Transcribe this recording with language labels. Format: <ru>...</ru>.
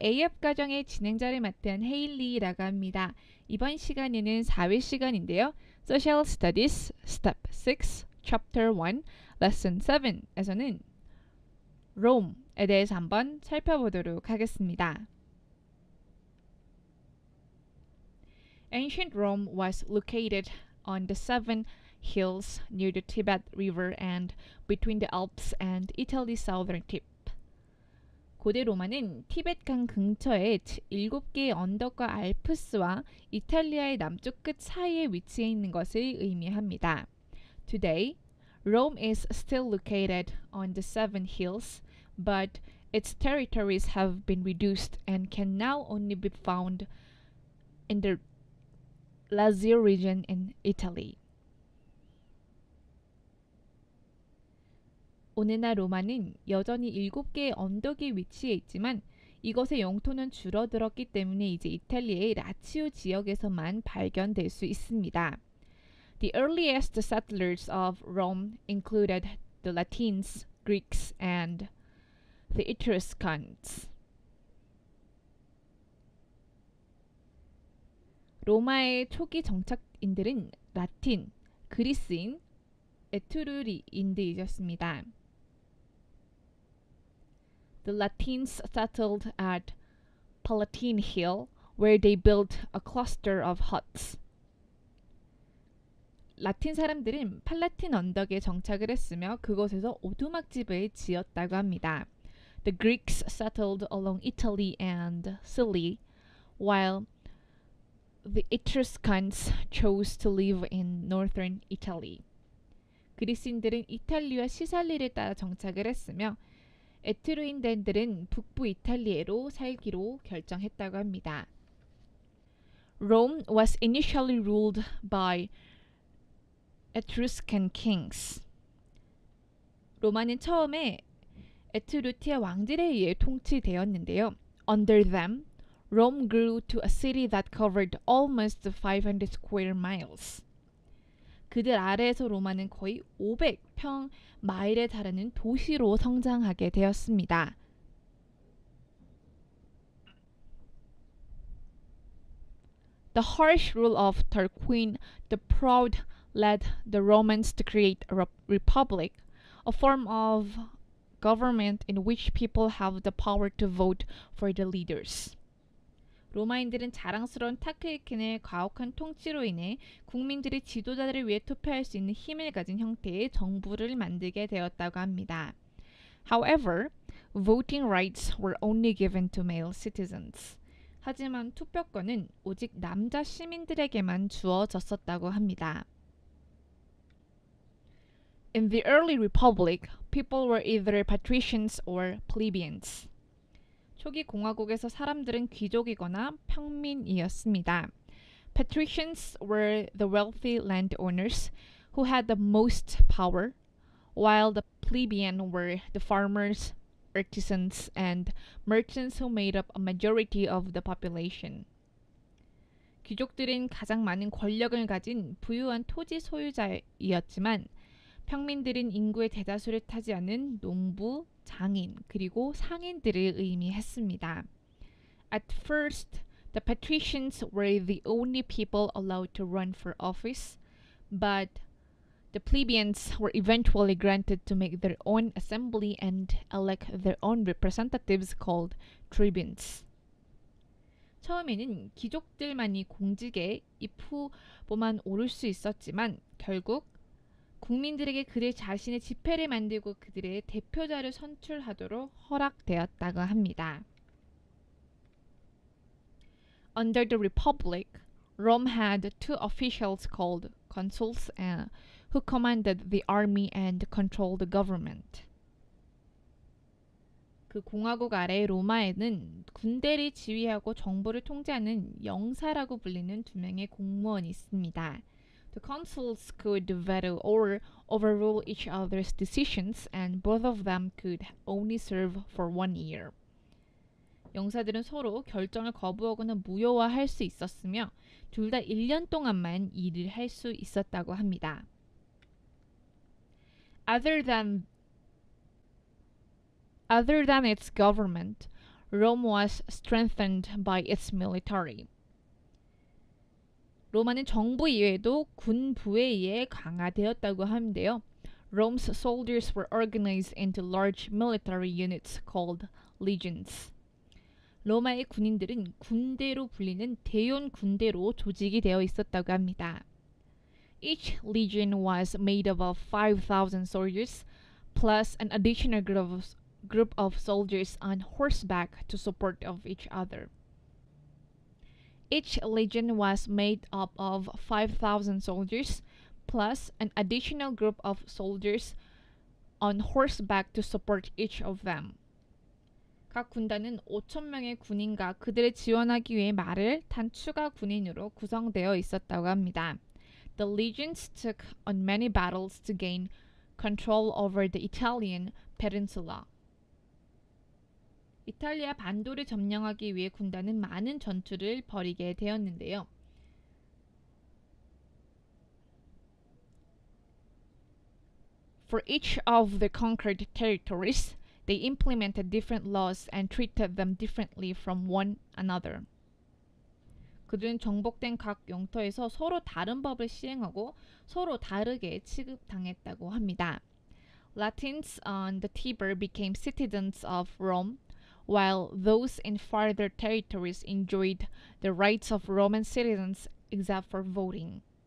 <ko>A앱 과정의 진행자를 맡은 헤일리라고 합니다. 이번 시간에는 4회 시간인데요. Social Studies Step 6, Chapter 1, Lesson 7에서는 Rome에 대해서 한번 살펴보도록 하겠습니다.</ko> <en>Ancient Rome was located on the seven hills near the Tibet River and between the Alps and Italy's southern tip.</en> <ko>고대 로마는 티벳강 근처에 7개의 언덕과 알프스와 이탈리아의 남쪽 끝 사이에 위치해 있는 것을 의미합니다.</ko> <en>Today, Rome is still located on the seven hills, but its territories have been reduced and can now only be found in the Lazio region in Italy.</en> <ko>오늘날 로마는 여전히 7개의 언덕에 위치해 있지만 이것의 영토는 줄어들었기 때문에 이제 이탈리아의 라치오 지역에서만 발견될 수 있습니다.</ko> <en>The earliest settlers of Rome included the Latins, Greeks, and the Etruscans.</en> <ko>로마의 초기 정착인들은 라틴, 그리스인, 에트루리인들이었습니다.</ko> <en>The Latins settled at Palatine Hill, where they built a cluster of huts.</en> <ko>라틴 사람들은 팔라틴 언덕에 정착을 했으며 그곳에서 오두막집을 지었다고 합니다.</ko> <en>The Greeks settled along Italy and Sicily, while the Etruscans chose to live in northern Italy.</en> <ko>그리스인들은 이탈리아와 시살리를 따라 정착을 했으며 에트루인들은 북부 이탈리아로 살기로 결정했다고 합니다.</ko> <en>Rome was initially ruled by Etruscan kings.</en> <ko>로마는 처음에 에트루티아 왕들에 의해 통치되었는데요.</ko> <en>Under them, Rome grew to a city that covered almost 500 square miles.</en> <ko>그들 아래에서 로마는 거의 500평 마일에 달하는 도시로 성장하게 되었습니다.</ko> <en>The harsh rule of Tarquin the Proud led the Romans to create a republic, a form of government in which people have the power to vote for the leaders.</en> <ko>로마인들은 자랑스러운 타크이킨의 가혹한 통치로 인해 국민들이 지도자들을 위해 투표할 수 있는 힘을 가진 형태의 정부를 만들게 되었다고 합니다.</ko> <en>However, voting rights were only given to male citizens.</en> <ko>하지만 투표권은 오직 남자 시민들에게만 주어졌었다고 합니다.</ko> <en>In the early republic, people were either patricians or plebeians.</en> <ko>초기 공화국에서 사람들은 귀족이거나 평민이었습니다.</ko> <en>Patricians were the wealthy landowners who had the most power, while the plebeian were the farmers, artisans, and merchants who made up a majority of the population.</en> <ko>귀족들은 가장 많은 권력을 가진 부유한 토지 소유자이었지만 평민들은 인구의 대다수를 타지 않은 농부, 장인, 그리고 상인들을 의미했습니다.</ko> <en>At first, the patricians were the only people allowed to run for office, but the plebeians were eventually granted to make their own assembly and elect their own representatives called tribunes.</en> <ko>처음에는 귀족들만이 공직에 입후보만 오를 수 있었지만 결국 국민들에게 그들 자신의 지폐를 만들고 그들의 대표자를 선출하도록 허락되었다고 합니다.</ko> <en>Under the Republic, Rome had two officials called consuls who commanded the army and controlled the government.</en> <ko>그 공화국 아래 로마에는 군대를 지휘하고 정부를 통제하는 영사라고 불리는 두 명의 공무원이 있습니다.</ko> <en>The consuls could veto or overrule each other's decisions, and both of them could only serve for 1 year.</en> <ko>영사들은 서로 결정을 거부하거나 무효화할 수 있었으며 둘 다 1년 동안만 일을 할 수 있었다고 합니다.</ko> <en>Other than its government, Rome was strengthened by its military.</en> <ko>로마는 정부 이외에도 군부에 의해 강화되었다고 하는데요.</ko> <en>Rome's soldiers were organized into large military units called legions.</en> <ko>로마의 군인들은 군대로 불리는 대형 군대로 조직이 되어 있었다고 합니다.</ko> <en>Each legion was made up of 5,000 soldiers plus an additional group of soldiers on horseback to support of each other. Each legion was made up of 5,000 soldiers plus an additional group of soldiers on horseback to support each of them.</en> <ko>각 군단은 5,000명의 군인과 그들을 지원하기 위해 말을 탄 추가 군인으로 구성되어 있었다고 합니다.</ko> <en>The legions took on many battles to gain control over the Italian peninsula.</en> <ko>이탈리아 반도를 점령하기 위해 군단은 많은 전투를 벌이게 되었는데요.</ko> <en>For each of the conquered territories, they implemented different laws and treated them differently from one another.</en> <ko>그들은 정복된 각 영토에서 서로 다른 법을 시행하고 서로 다르게 취급당했다고 합니다.</ko> <en>Latins on the Tiber became citizens of Rome, while those in farther territories enjoyed the rights of Roman citizens except for voting.</en>